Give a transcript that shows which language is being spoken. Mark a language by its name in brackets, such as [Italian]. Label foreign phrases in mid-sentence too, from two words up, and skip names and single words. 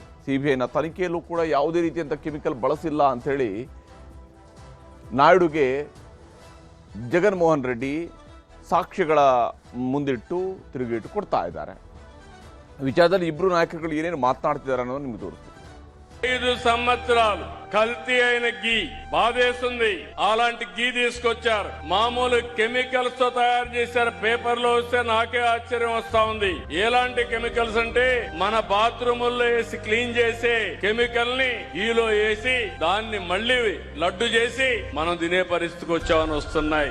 [Kannada] ಸಿಬಿಐನ ತನಿಖೆಯಲ್ಲೂ ಕೂಡ ಯಾವುದೇ ರೀತಿಯಂಥ ಕೆಮಿಕಲ್ ಬಳಸಿಲ್ಲ ಅಂಥೇಳಿ ನಾಯ್ಡುಗೆ ಜಗನ್ಮೋಹನ್ ರೆಡ್ಡಿ ಸಾಕ್ಷ್ಯಗಳ ಮುಂದಿಟ್ಟು ತಿರುಗೇಟು ಕೊಡ್ತಾ ಇದ್ದಾರೆ. ವಿಚಾರದಲ್ಲಿ ಇಬ್ಬರು ನಾಯಕರುಗಳು ಏನೇನು ಮಾತನಾಡ್ತಿದ್ದಾರೆ ಅನ್ನೋದು ನಿಮ್ಗೆ ತೋರಿಸ್ತೀವಿ. [Telugu] 5 సంవత్సరాలు కల్తీ అయిన గీ బాధేస్తుంది. అలాంటి గీ తీసుకొచ్చారు, మామూలు కెమికల్స్ తో తయారు చేశారు. పేపర్ లో వస్తే నాకే ఆశ్చర్యం వస్తా ఉంది. ఎలాంటి కెమికల్స్ అంటే మన బాత్రూముల్లో వేసి క్లీన్ చేసే కెమికల్ ని గీలో వేసి దాన్ని మళ్ళీ లడ్డు చేసి మనం తినే పరిస్థితికి వచ్చామని వస్తున్నాయి.